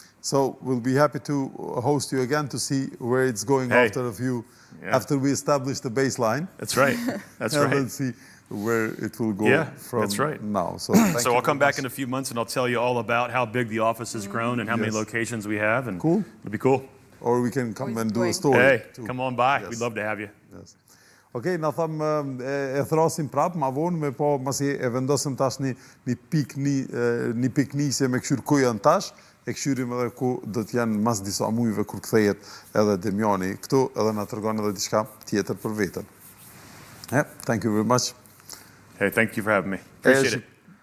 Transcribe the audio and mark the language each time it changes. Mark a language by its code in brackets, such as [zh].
[en] So we'll be happy to host you again to see where it's going after after we establish the baseline. That's right. That's and right. then see where it will go from now. So I'll come back in a few months and I'll tell you all about how big the office has grown and how many locations we have. And cool. It'll be cool. Or we can come and do a story. Hey, too. come on by. We'd love to have you. Yes. [sq] Okay, na tham e thrasim prap, ma vonë, me po masi e vendosëm tash një piknisje me këshyr ku janë tash, e këshyrim edhe ku do të janë mas disa mujve kur kthehet edhe Demiani këtu edhe na tregon edhe diçka tjetër për veten. [en] Thank you very much. Hey, thank you for having me. Appreciate it.